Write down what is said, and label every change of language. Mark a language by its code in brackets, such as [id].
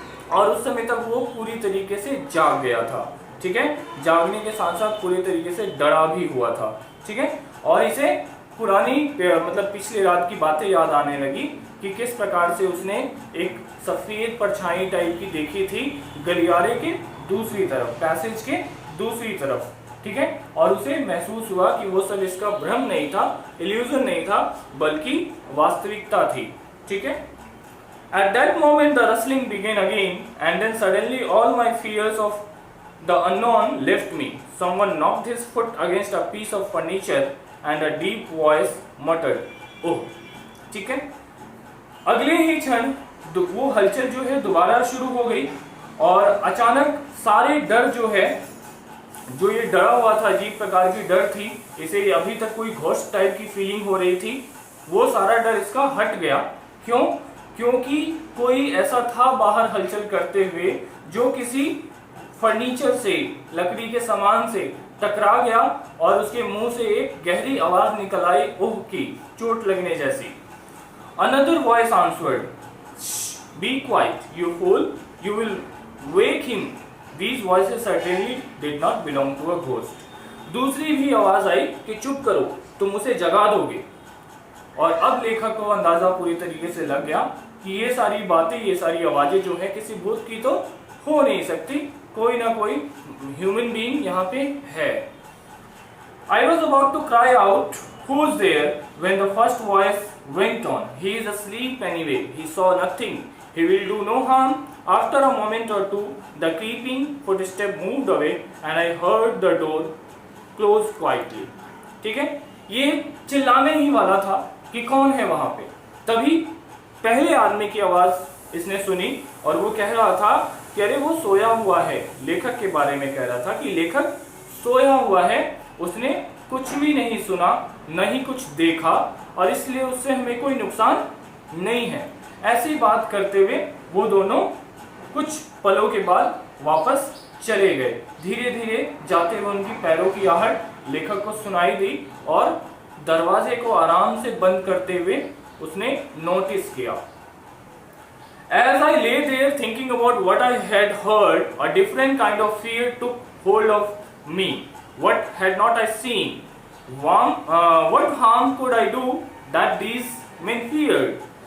[hi] और उस समय तक वो पूरी तरीके से जाग गया था, ठीक है, जागने के साथ साथ पूरी तरीके से डरा भी हुआ था, ठीक है, और इसे पुरानी मतलब पिछली रात की बातें याद आने लगी कि किस प्रकार से उसने एक सफेद परछाई टाइप की देखी थी गलियारे के दूसरी तरफ, पैसेज के दूसरी तरफ, ठीक है, और उसे महसूस हुआ कि वो सब इसका भ्रम नहीं था, इल्यूजन नहीं था, बल्कि वास्तविकता थी, ठीक है। [en] At that moment the rustling began again, and then suddenly all my fears of the unknown left me. Someone knocked his foot against a piece of furniture and a deep voice muttered, "Oh," [hi] ठीक है। अगले ही क्षण वो हलचल जो है दोबारा शुरू हो गई और अचानक सारे डर जो है, जो ये डरा हुआ था, अजीब प्रकार की डर थी, इसे अभी तक कोई घोस्ट टाइप की फीलिंग हो रही थी, वो सारा डर इसका हट गया। क्यों? क्योंकि कोई ऐसा था बाहर हलचल करते हुए जो किसी फर्नीचर से, लकड़ी के सामान से टकरा गया और उसके मुंह से एक गहरी आवाज निकल आई, ओह की, चोट लगने जैसी। [en] Another voice answered, Be quiet, you fool, you will wake him. These voices certainly did not belong to a ghost. [hi] दूसरी भी आवाज आई कि चुप करो, तुम उसे जगा दोगे। और अब लेखक को अंदाजा पूरी तरीके से लग गया कि ये सारी बातें, ये सारी आवाजें जो है किसी भूत की तो हो नहीं सकती, कोई ना कोई ह्यूमन बीइंग यहाँ पे है। [en] I was about to cry out, "Who's there?" when the first voice went on. "He is asleep anyway. He saw nothing. He will do no harm." After a moment or two, the creeping footstep moved away, and I heard the door close quietly. [hi] ठीक है, ये चिल्लाने ही वाला था कि कौन है वहां पे। तभी पहले आदमी की आवाज इसने सुनी और वो कह रहा था कि अरे वो सोया हुआ है। लेखक के बारे में कह रहा था कि लेखक सोया हुआ है, उसने कुछ भी नहीं सुना, न ही कुछ देखा, और इसलिए उससे हमें कोई नुकसान नहीं है। ऐसी बात करते हुए वो दोनों कुछ पलों के बाद वापस चले गए। धीरे धीरे जाते हुए उनकी पैरों की आहट लेखक को सुनाई दी और दरवाजे को आराम से बंद करते हुए उसने नोटिस किया। [en] As I lay there thinking about what I had heard, a different kind of fear took hold of me. What had not I seen? What harm could I do that these men feared?